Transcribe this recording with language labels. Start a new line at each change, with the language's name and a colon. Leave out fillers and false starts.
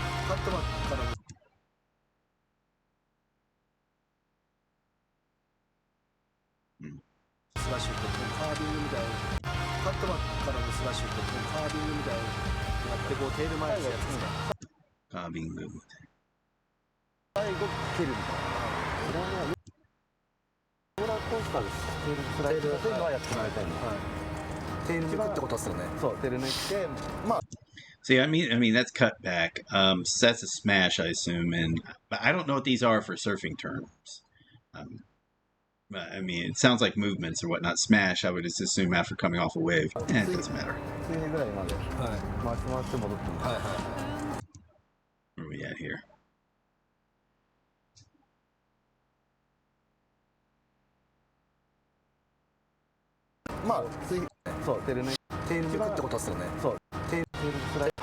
Japanese: カットマンからスラッシュってカービングみたいな、カットマンからのスラッシュってカービングみたいなやってこうテール前にやつですか。
English: Carving.
Japanese: 最後蹴るみたいな。これはね、ローラーコースターです。テールスライドそういうのはやってもらいたいの。テール抜くってことですよね。そう、テール抜いて、まあ。
English: See, I mean that's cut back. So that's a smash, I assume, but I don't know what these are for surfing terms. But, I mean, it sounds like movements or whatnot. Smash, I would just assume after coming off a wave. It doesn't matter.
Japanese: 水平ぐらいまで、回して戻っても。
English: Where are we at here?
Japanese: まあ、そうテール抜くってことですよね。そう、テールスライド。